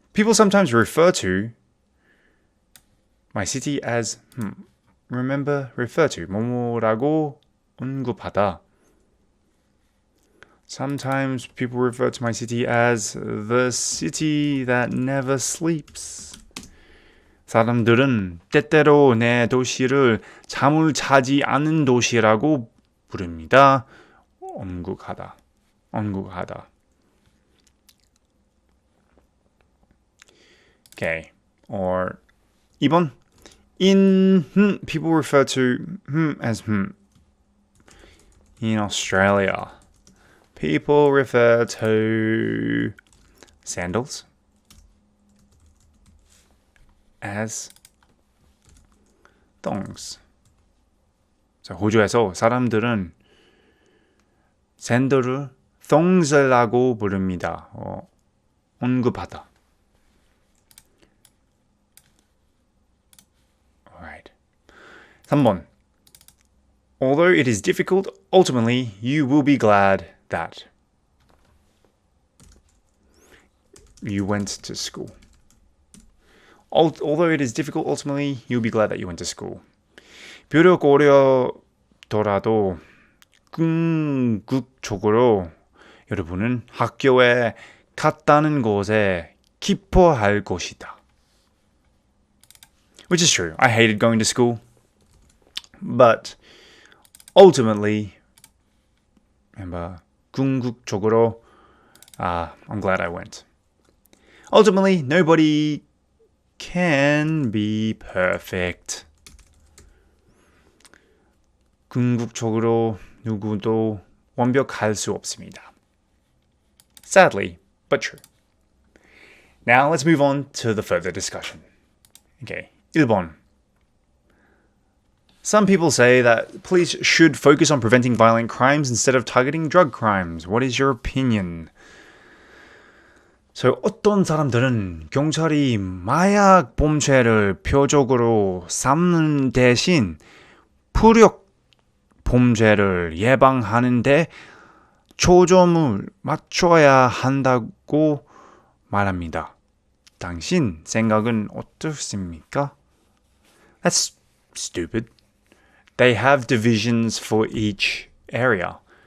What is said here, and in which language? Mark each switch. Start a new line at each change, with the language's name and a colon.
English: People sometimes refer to my city as remember, refer to
Korean: 뭐뭐라고 언급하다.
English: Sometimes people refer to my city as the city that never sleeps.
Korean: 사람들은 때때로 내 도시를 잠을 자지 않는 도시라고 부릅니다. 언급하다.
English: Okay. Or 2번. In people refer to as In Australia, people refer to sandals as thongs.
Korean: 자, 호주에서 사람들은 샌들을 thongs라고 부릅니다. 언급하다.
English: Alright. 3번. Although it is difficult, ultimately you will be glad that you went to school. Although it is difficult, ultimately you'll be glad that you went to school.
Korean: 비록 어려더라도 궁극적으로 여러분은 학교에 갔다는 것에 기뻐할 것이다.
English: Which is true. I hated going to school. But ultimately, remember, 궁극적으로, I'm glad I went. Ultimately, nobody can be perfect.
Korean: 궁극적으로 누구도 완벽할 수 없습니다.
English: Sadly, but true. Now let's move on to the further discussion. Okay, 1번. Some people say that police should focus on preventing violent crimes instead of targeting drug crimes. What is your opinion?
Korean: So, 어떤 사람들은 경찰이 마약 범죄를 표적으로 삼는 대신 풀역 범죄를 예방하는데 초점을 맞춰야 한다고 말합니다. 당신 생각은 어떻습니까?
English: That's stupid. They have divisions for each area.